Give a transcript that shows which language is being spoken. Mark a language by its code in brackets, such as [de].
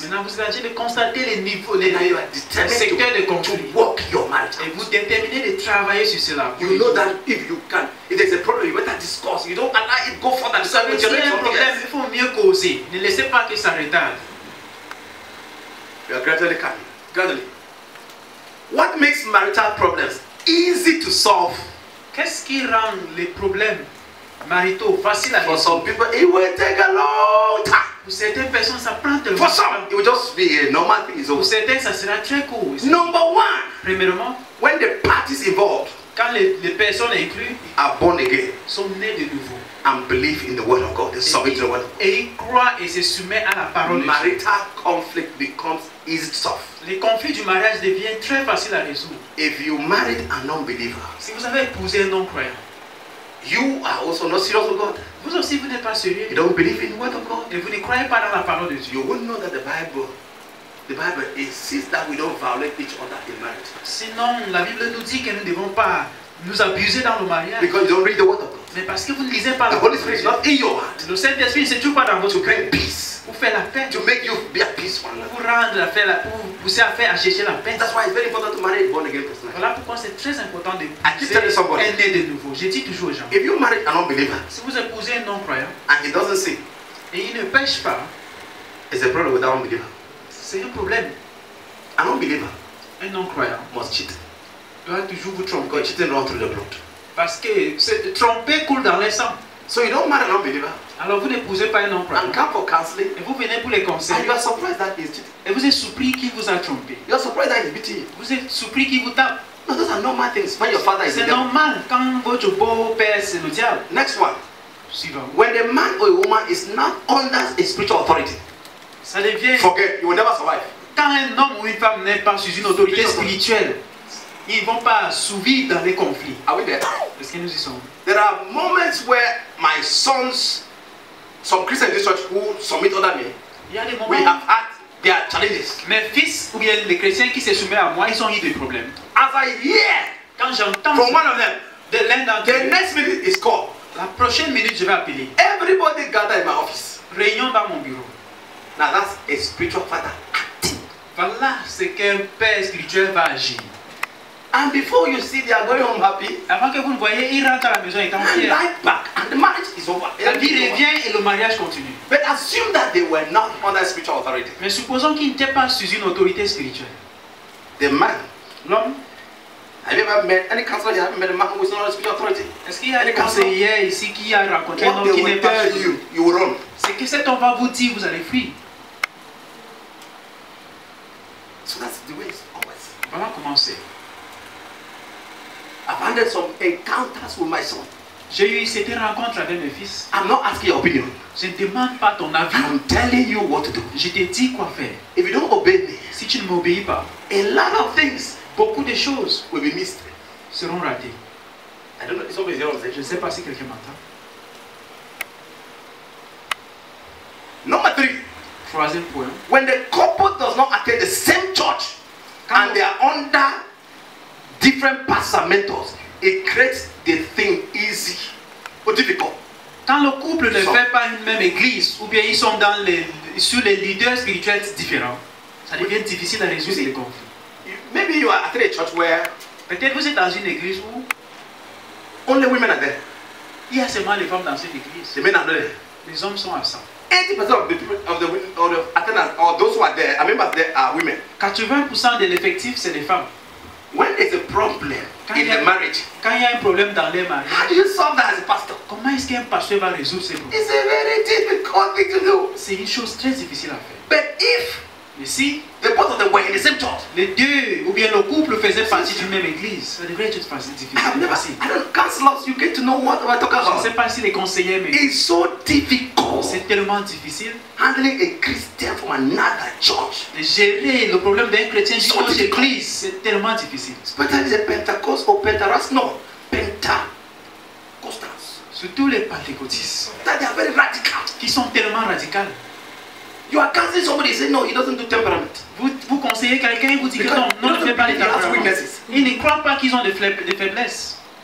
[fr] Maintenant, vous êtes en train de constater les niveaux, les secteurs de conflit. [en] To work your marriage. [fr] Et vous déterminez de travailler sur cela. [en] You know that if you can, if there's a problem, you better discuss. You don't allow it go further. [fr] Vous savez, s'il y a un problème, il faut mieux causer. Ne laissez pas que ça retarde. [en] You are gradually coming. Gradually. What makes marital problems easy to solve? [fr] Qu'est-ce qui rend les problèmes maritaux faciles à résoudre? [en] For some people, it will take a long time. [fr] Pour certaines personnes, ça prend tellement. [en] For some, it will just be a normal thing. [fr] Pour certains, ça sera très court. [en] Number one, [fr] premièrement, [en] when the parties involved, [fr] quand les personnes incluses [en] are born again, [fr] sont nées de nouveau, [en] and believe in the word of God, they submit to the word of God, [fr] et ils croient et se soumettent à la parole de Dieu. [en] Marital conflict becomes easy to solve. [fr] Les conflits du mariage deviennent très faciles à résoudre. [en] If you married a non-believer, [fr] si vous avez épousé un non-croyant, [en] you are also not serious with God. [fr] Vous aussi, vous n'êtes pas sérieux. [en] You don't believe in the word of God. [fr] Et vous ne croyez pas dans la parole de Dieu. [en] You wouldn't know that the Bible insists that we don't violate each other in marriage. [fr] Sinon, la Bible nous dit que nous ne devons pas nous abuser dans le mariage. [en] Because you don't read the word of God. [fr] Mais parce que vous ne lisez pas [en] the Holy Spirit is not in your heart. [fr] Le Saint-Esprit ne se trouve pas dans votre cœur. [en] Peace. [fr] Pour faire la paix. [en] To make you be at peace one another. [fr] Pour rendre la paix, pour pousser à faire, à chercher la paix. [en] That's why it's very important to marry a born again person. [fr] Voilà pourquoi c'est très important de pousser un né de nouveau. Je dis toujours aux gens. [en] If you marry an unbeliever, [fr] si vous épousez un non-croyant, [en] and he doesn't sin, [fr] et il ne pêche pas, [en] it's a problem with that unbeliever. [fr] C'est un problème. [en] An unbeliever, [fr] un non-croyant, [en] must cheat. [fr] Doit toujours vous tromper. [en] Because cheating runs through the blood. [fr] Parce que tromper coule dans les sangs. [en] So you don't marry an unbeliever. [fr] Alors vous n'épousez pas un non-croyant. [en] And come for counseling. [fr] Et vous venez pour les conseils. [en] And you are surprised that he's cheating. [fr] Et vous êtes surpris qu'il vous a trompé. [en] You are surprised that he's beating you. [fr] Vous êtes surpris qu'il vous tape. [en] No, those are normal things. When your father is [fr] c'est normal quand votre beau-père c'est le diable. [en] Next one. [fr] Suivant. [en] When a man or a woman is not under a spiritual authority, [fr] ça devient. [en] Forget, you will never survive. [fr] Quand un homme ou une femme n'est pas sous une autorité spirituelle, ils ne vont pas survivre dans les conflits. [en] Are we there? [fr] Est-ce que nous y sommes? [en] There are moments where my sons, some Christians in this church who submit under me, [fr] il y a des moments [en] we have had their challenges. [fr] Mes fils ou bien les chrétiens qui se soumettent à moi, ils ont eu des problèmes. [en] As I hear [fr] quand j'entends [en] from one of them, [fr] de l'un d'entre eux, [en] the next minute is called. [fr] La prochaine minute, je vais appeler. [en] Everybody gather in my office. [fr] Réunion dans mon bureau. [en] Now that's a spiritual father acting. [fr] Voilà ce qu'un père spirituel va agir. [en] And before you see they are going home happy, [fr] avant que vous le voyez, il rentre à la maison étant fier. [en] Life back and the marriage is over. [fr] La vie revient et le mariage continue. [en] But assume that they were not under spiritual authority. [fr] Mais supposons qu'ils n'étaient pas sous une autorité spirituelle. [en] The man, [fr] l'homme. [en] Have you ever met any counselor here? Have you met a man who is not under spiritual authority? [fr] Est-ce qu'il y a des conseillers ici qui a rencontré un homme qui n'est pas sous? [en] You will run. [fr] C'est que cet homme va vous dire, vous allez fuir. [en] So that's the way it's always. [fr] Voilà comment c'est. [en] I've had some encounters with my son. [fr] J'ai eu cette rencontre avec mes fils. [en] I'm not asking your opinion. [fr] Je ne demande pas ton avis. [en] I'm telling you what to do. [fr] Je te dis quoi faire. [en] If you don't obey me, [fr] si tu ne m'obéis pas, [en] a lot of things, [fr] beaucoup de choses [en] will be missed. [fr] Seront ratées. [en] I don't know. Somebody's here on stage. [fr] Je ne sais pas si quelqu'un m'entend. [en] Number 3. [fr] Troisième point. [en] When the couple does not attend the same church and they are under different pastors and mentors, it creates the thing easy or difficult. [fr] Quand le couple ne fait pas une même église ou bien ils sont sur les leaders spirituels différents, ça devient difficile à résoudre les conflits. [en] Maybe you are at a church where [fr] peut-être vous êtes dans une église où [en] only women are there. [fr] Il y a seulement les femmes dans cette église. [en] The men are there. [fr] Les hommes sont absents. [en] 80% of the attendants or those who are there, members there are women. [fr] 80% de l'effectif c'est les femmes. [en] When when there's a problem in the marriage, [fr] quand il y a un problème dans les mariages, [en] how do you solve that as a pastor? [fr] comment est-ce qu'un pasteur va résoudre ces problèmes? [en] It's a very difficult thing to do. [fr] C'est une chose très difficile à faire. [en] But if [fr] Mais si [en] the both of them were in the same church, [fr] les deux ou bien le couple faisaient partie d'une même église, ça devrait être facile, difficile. [en] I don't counselors, you get to know what we're talking [fr] Je ne [en] about. [fr] sais pas si les conseillers, mais [en] It's so difficult [fr] c'est tellement difficile [en] handling a Christian from another church, [fr] de gérer le problème d'un chrétien d'une [en] So [fr] autre [en] difficult. [fr] église. C'est tellement difficile. [en] especially the Pentecost or Pentecost, no, Pentecostals, [fr] Surtout les pentecôtistes, [en] that they are very radical. [fr] qui sont tellement radicales. [en] You are counseling somebody, say no, he doesn't do temperament. [fr] Vous conseillez quelqu'un et vous dites que [en] Because [fr] non, ne [en] you [fr] fais pas les [en] don't believe he has weaknesses. [fr] Ils ne croient pas qu'ils ont des faiblesses.